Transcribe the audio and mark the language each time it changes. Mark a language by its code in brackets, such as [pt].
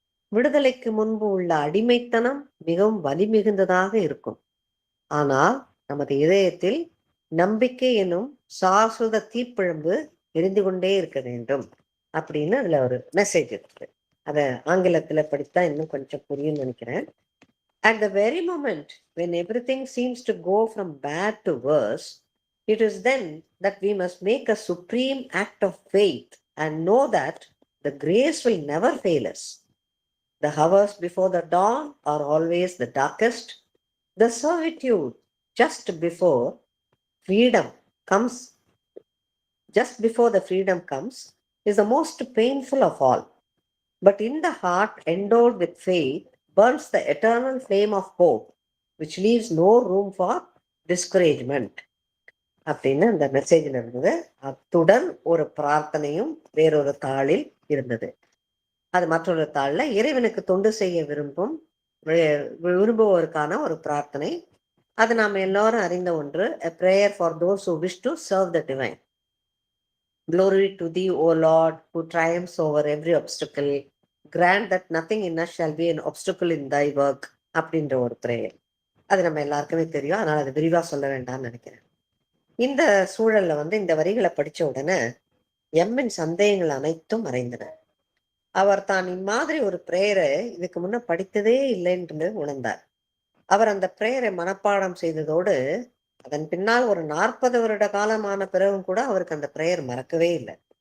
[ta] விடுதலைக்கு முன்பு உள்ள அடிமைத்தனம் மிகவும் வலி மிகுந்ததாக இருக்கும். ஆனால் நமது இதயத்தில் நம்பிக்கை எனும் சாஸ்வத தீப்பிழம்பு எரிந்து கொண்டே இருக்க வேண்டும் அப்படின்னு அதுல ஒரு மெசேஜ் இருக்கு. அத ஆங்கிலத்துல படித்தா இன்னும் கொஞ்சம் புரியும்னு நினைக்கிறேன். [en] At the very moment when everything seems to go from bad to worse, it is then that we must make a supreme act of faith and know that the grace will never fail us. The hours before the dawn are always the darkest. The servitude just before freedom comes, just before the freedom comes, is the most painful of all. But in the heart endowed with faith burns the eternal flame of hope, which leaves no room for discouragement. [ta] அப்படின்னு அந்த மெசேஜில் இருந்தது. அத்துடன் ஒரு பிரார்த்தனையும் வேறொரு தாளில் இருந்தது. அது மற்றொரு தாள்ல இறைவனுக்கு தொண்டு செய்ய விரும்புவோருக்கான ஒரு பிரார்த்தனை. அது நாம் எல்லாரும் அறிந்த ஒன்று. [en] A prayer for those who wish to serve the divine. Glory to thee, O Lord, who triumphs over every obstacle. Grant that nothing in us shall be an obstacle in thy work. [ta] அப்படின்ற ஒரு prayer. அது நம்ம எல்லாருக்குமே தெரியும். அதனால அது விரிவா சொல்ல வேண்டாம்னு நினைக்கிறேன். இந்த சூழல்ல வந்து இந்த வரிகளை படிச்ச உடனே எம்மின் சந்தேகங்கள் அனைத்தும் மறைந்தன. அவர் தான் இம்மாதிரி ஒரு பிரேயரை இதுக்கு முன்ன படித்ததே இல்லைன்னு உணர்ந்தார். அவர் அந்த பிரேயரை மனப்பாடம் செய்ததோடு அதன் பின்னால் ஒரு 40 வருட காலமான பிறகும் கூட அவருக்கு அந்த பிரேயர் மறக்கவே இல்லை.